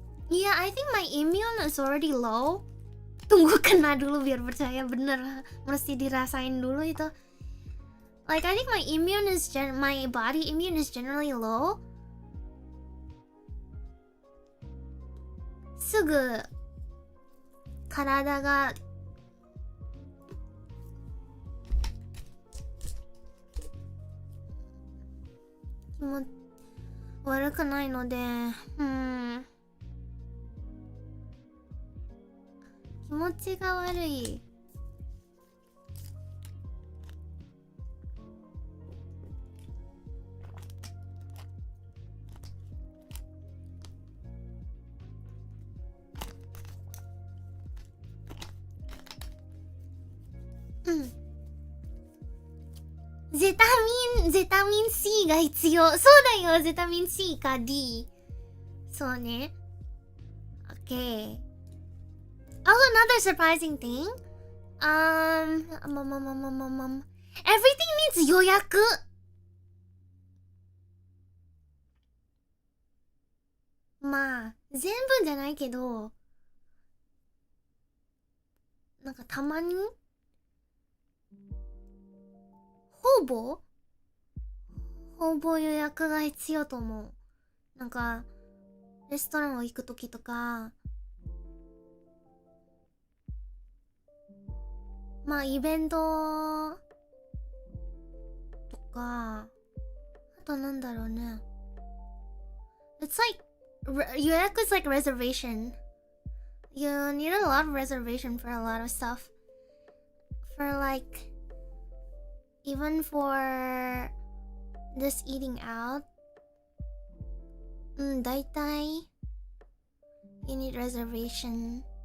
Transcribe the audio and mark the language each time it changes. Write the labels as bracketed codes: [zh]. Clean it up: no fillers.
[en] Yeah, I think my immune is already low. [id] Tunggu kena dulu biar percaya, bener. Mesti dirasain dulu itu. [en] Like, I think my body immune is generally low. [ja] すぐ体が悪くないので、気持ちが悪い。ゼタミン C が必要。そうだよ、ゼタミン C か D。そうね。Okay. [en] Also, another surprising thing. Everything needs 予約。 [ja] まあ、全部じゃないけど、なんかたまにほぼ予約が必要と思う。なんかレストランを行くときとか、まあイベントとか、あとなんだろうね。 [en] It's like 予約 is like reservation. You need a lot of reservation for a lot of stuff. For like even for this eating out, だいたい you need reservation.